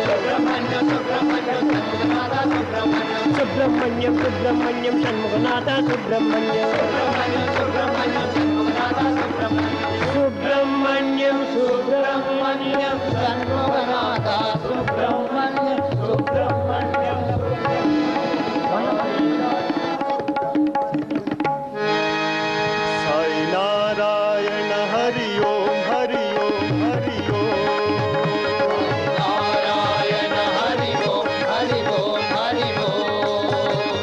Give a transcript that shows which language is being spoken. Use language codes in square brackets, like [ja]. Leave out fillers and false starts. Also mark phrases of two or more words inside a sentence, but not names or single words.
[te] సుబ్రహ్మణ్యం సుబ్రహ్మణ్యం సన్ముఖనాథ సుబ్రహ్మణ్యం సుబ్రహ్మణ్యం సుబ్రహ్మణ్యం షణ్ముఖనాథ సుబ్రహ్మణ్యం సుబ్రహ్మణ్యం సుబ్రహ్మణ్యం సన్ముఖనాథ సుబ్రహ్మణ్యం సుబ్రహ్మణ్యం సుబ్రహ్మణ్యం సన్ముఖనాథ సుబ్రహ్మణ్యం సుబ్రహ్మణ్యం [hi] साई नारायण हरि ओम हरि ओम हरि ओम नारायण हरि ओम हरि ओम हरि ओम